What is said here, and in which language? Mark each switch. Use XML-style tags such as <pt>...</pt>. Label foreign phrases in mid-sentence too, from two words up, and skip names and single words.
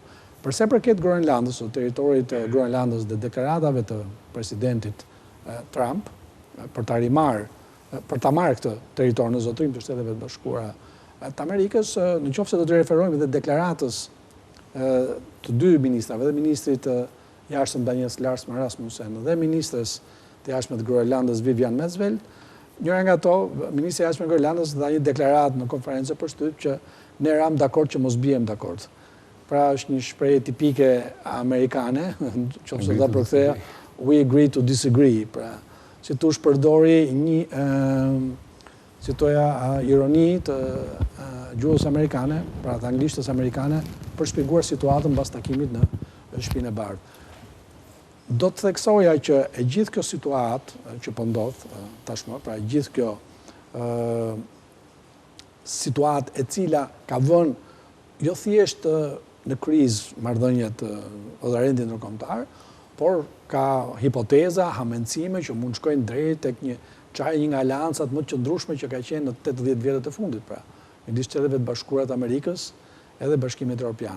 <sq>Përse përket Groenlandës, o territorit e Groenlandës dhe deklaratave të presidentit Trump për ta marrë këtë territor në zotërim të Shteteve të Bashkuara të Amerikës, në qoftë se do të referojmë edhe deklaratës të dy ministrave, dhe ministrit të jashtëm Daniels Larsman Rasmussen dhe ministres të jashtme të Groenlandës Vivian Mansveld, njëra nga to, ministri i jashtëm e Groenlandës dha një deklaratë në konferencë për shtyp që ne ram dakord që mos bijem dakord. Pra është një shprehje tipike amerikane, qoftë do ta përktheja,</sq> <en>we agree to disagree.</en> <sq>Pra, si tush përdori një si toja ironi të gjuhës amerikane, pra të anglishtës amerikane, për shpjeguar situatën mbas takimit në Shtëpinë e Bardhë. Do të theksoja që e gjithë kjo situatë që po ndodh tashmë, pra e gjithë kjo situatë e cila ka vënë jo thjesht në krizë marrëdhëniet ose rendin ndërkombëtar, por ka hipoteza, hamendësime që mund shkojnë drejt tek një nga aleancat më të qëndrueshme që ka qenë në 80 vjetët e fundit, pra, midis Shteteve të Bashkuara të Amerikës edhe Bashkimit Evropian.</sq>